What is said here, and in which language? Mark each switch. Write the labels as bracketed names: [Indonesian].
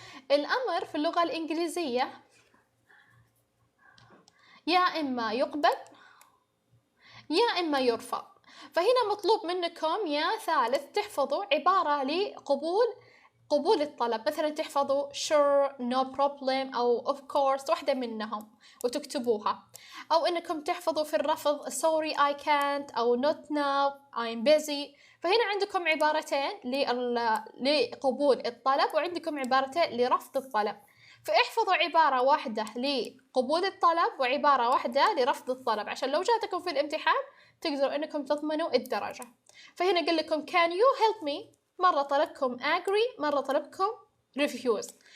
[Arabic] الأمر في اللغة الإنجليزية يا إما يقبل يا إما يرفض. فهنا مطلوب منكم يا ثالث تحفظوا عبارة لقبول الطلب، مثلا تحفظوا [English] sure, no problem [Arabic] أو [English] of course، [Arabic] واحدة منهم وتكتبوها. أو إنكم تحفظوا في الرفض [English] sorry I can't أو not now I'm busy. [Arabic] فهنا عندكم عبارتين لقبول الطلب وعندكم عبارتين لرفض الطلب. فاحفظوا عبارة واحدة لقبول الطلب وعبارة واحدة لرفض الطلب عشان لو جاتكم في الامتحان تقدروا انكم تضمنوا الدرجة. فهنا قل لكم [English] can you help me، [Arabic] مرة طلبكم agree، مرة طلبكم refuse.